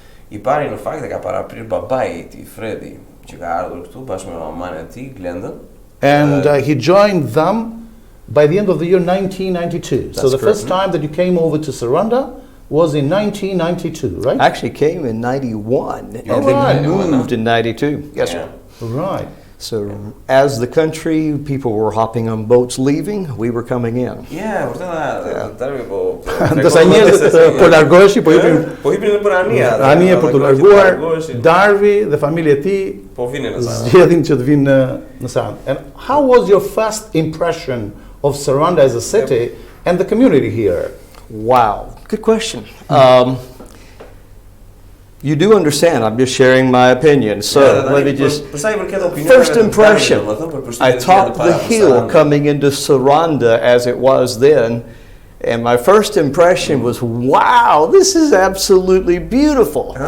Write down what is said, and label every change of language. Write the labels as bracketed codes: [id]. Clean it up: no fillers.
[sq] I pari në fakt e ka paraprir babai i tij, Freddie, që ka ardhur këtu bashkë me mamën e tij, Glendën. [en] And he joined them by the end of the year 1992. So the first time that you came over to Saranda was in 1992, right? Actually came in 91 and right. then moved in 92. Yes, sir. Right. So as the country, people were hopping on boats leaving, we were coming in. [sq] Yeah, vërtet Darby po. Ndërsa njerëzit po largoheshin, po hipin për anija. Anije për të larguar, Darby dhe familja e tij po vinin në Sarandë. zgjedhin që të vinë në Sarandë. [en] And how was your first impression of Saranda as a city and the community here? Wow, good question. You do understand, I'm just sharing my opinion. So let me just, first impression, I topped the hill coming into Saranda as it was then, and my first impression was, wow, this is absolutely beautiful.